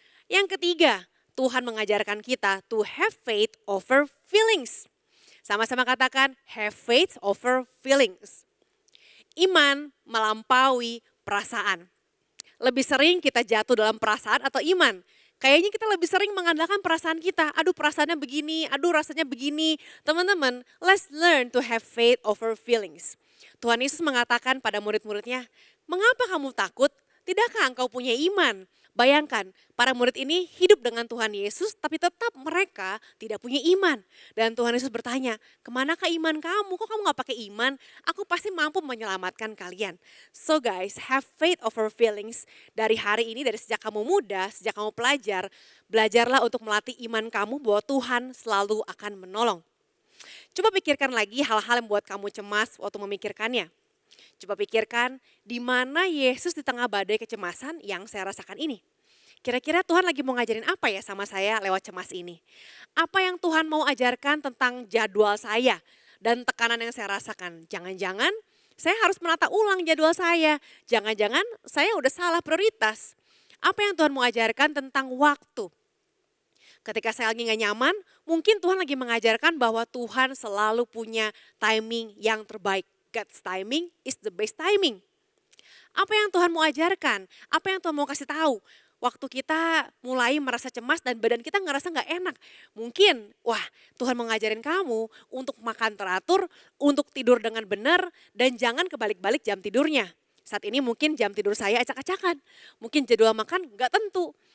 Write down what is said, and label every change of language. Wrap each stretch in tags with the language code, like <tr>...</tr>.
<id>Yang ketiga, Tuhan mengajarkan kita</id> <en>to have faith over feelings.</en> <id>Sama-sama katakan</id> <en>have faith over feelings.</en> <id>Iman melampaui perasaan. Lebih sering kita jatuh dalam perasaan atau iman? Kayaknya kita lebih sering mengandalkan perasaan kita. Aduh perasaannya begini, aduh rasanya begini.</id> <en>Teman-teman, let's learn to have faith over feelings.</en> <id>Tuhan Yesus mengatakan pada murid-muridnya, mengapa kamu takut? Tidakkah engkau punya iman? Bayangkan, para murid ini hidup dengan Tuhan Yesus tapi tetap mereka tidak punya iman. Dan Tuhan Yesus bertanya, kemanakah iman kamu? Kok kamu gak pakai iman? Aku pasti mampu menyelamatkan kalian.</id> <en>So guys, have faith over feelings.</en> <id>Dari hari ini, dari sejak kamu muda, sejak kamu pelajar, belajarlah untuk melatih iman kamu bahwa Tuhan selalu akan menolong. Coba pikirkan lagi hal-hal yang membuat kamu cemas waktu memikirkannya. Coba pikirkan di mana Yesus di tengah badai kecemasan yang saya rasakan ini. Kira-kira Tuhan lagi mau ngajarin apa ya sama saya lewat cemas ini? Apa yang Tuhan mau ajarkan tentang jadwal saya dan tekanan yang saya rasakan? Jangan-jangan saya harus menata ulang jadwal saya. Jangan-jangan saya udah salah prioritas. Apa yang Tuhan mau ajarkan tentang waktu? Ketika saya lagi gak nyaman, mungkin Tuhan lagi mengajarkan bahwa Tuhan selalu punya timing yang terbaik.</id> <en>God's timing is the best timing.</en> <id>Apa yang Tuhan mau ajarkan? Apa yang Tuhan mau kasih tahu? Waktu kita mulai merasa cemas dan badan kita ngerasa gak enak. Mungkin, Tuhan mau ngajarin kamu untuk makan teratur, untuk tidur dengan benar, dan jangan kebalik-balik jam tidurnya. Saat ini mungkin jam tidur saya acak-acakan. Mungkin jadwal makan gak tentu.</id>